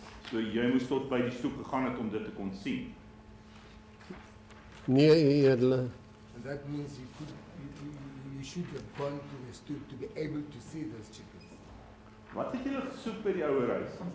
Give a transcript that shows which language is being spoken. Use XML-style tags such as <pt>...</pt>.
<af>So jy moes tot by die stoep gegaan het om dit te kon sien. Nee, eerder.</af> <en>And that means you should have gone to the stoop to be able to see those chickens.</en> <af>Wat het julle gesoek by die ouer huis?</af>